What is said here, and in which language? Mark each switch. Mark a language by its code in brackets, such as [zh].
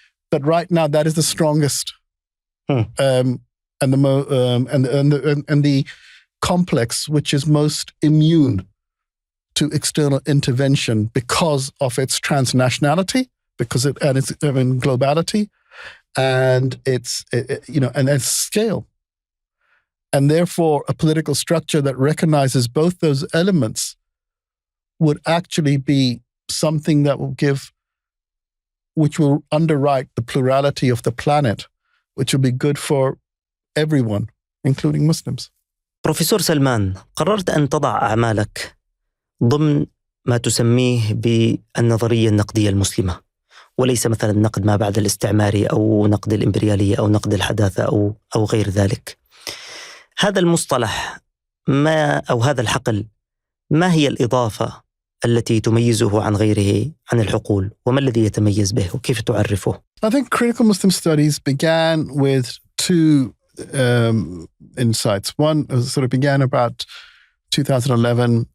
[en] But right now, that is the strongest and the complex which is most immune to external intervention because of its transnationality, and its globality, and its scale, and therefore a political structure that recognizes both those elements would actually be something that which will underwrite the plurality of the planet, which will be good for everyone, including Muslims. [ar] بروفيسور سلمان، قررت أن تضع أعمالك ضمن ما تسميه بالنظرية النقدية المسلمة، وليس مثلا نقد ما بعد الاستعماري أو نقد الإمبريالية أو نقد الحداثة أو غير ذلك. هذا المصطلح أو هذا الحقل، ما هي الإضافة التي تميزه عن غيره عن العقول؟ وما الذي يتميز به وكيف تعرفه؟ [en] I think critical Muslim studies began with two insights. One sort of began about 2011.